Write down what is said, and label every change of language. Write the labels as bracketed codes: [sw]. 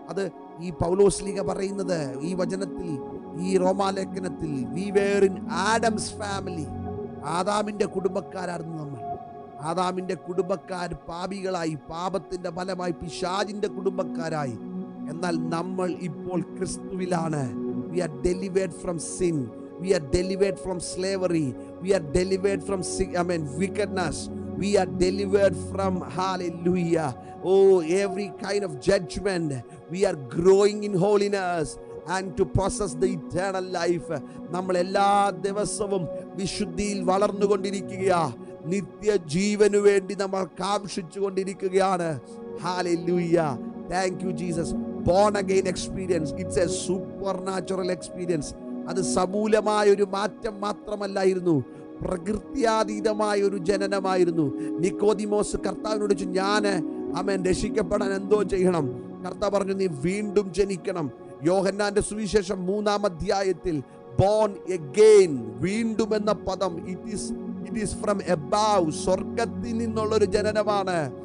[ml] അത് ഈ പൗലോസ്ലീഗ പറയുന്നത് ഈ വചനത്തിൽ, ഈ റോമാലേഖനത്തിൽ, [en] We were in Adam's family. [ml] ആദാമിന്റെ കുടുംബക്കാരായിരുന്നു നമ്മൾ. ആദാമിന്റെ കുടുംബക്കാർ പാപികളായി, പാപത്തിന്റെ ഫലമായി പിശാചിന്റെ കുടുംബക്കാരായി. എന്നാൽ നമ്മൾ ഇപ്പോൾ ക്രിസ്തുവിലാണ്. [en] We are delivered from sin. We are delivered from slavery. We are delivered from wickedness. We are delivered from, hallelujah, oh, every kind of judgment. We are growing in holiness and to possess the eternal life. [ml] നമ്മൾ എല്ലാ ദിവസവും വിശുദ്ധിയിൽ വളർന്നുകൊണ്ടിരിക്കുകയാ. നിത്യജീവനു വേണ്ടി നമ്മൾ കാംക്ഷിച്ചുകൊണ്ടിരിക്കുകയാണ്. [en] Hallelujah. Thank you, Jesus. Born again experience. It's a supernatural experience. [ml] അത് സമൂലമായ ഒരു മാറ്റം മാത്രമല്ലായിരുന്നു, പ്രകൃത്യാതീതമായ ഒരു ജനനമായിരുന്നു. നിക്കോദിമോസ് കർത്താവിനോട് ചോദിച്ചു, ഞാൻ രക്ഷിക്കപ്പെടാൻ എന്തോ ചെയ്യണം? കർത്താവ് പറഞ്ഞു, നീ വീണ്ടും ജനിക്കണം. യോഹന്നാന്റെ സുവിശേഷം 3-ാം അധ്യായത്തിൽ ബോൺ അഗൈൻ, വീണ്ടും എന്ന പദം [en] it is from above, [ml] സ്വർഗത്തിൽ നിന്നുള്ളൊരു ജനനമാണ്.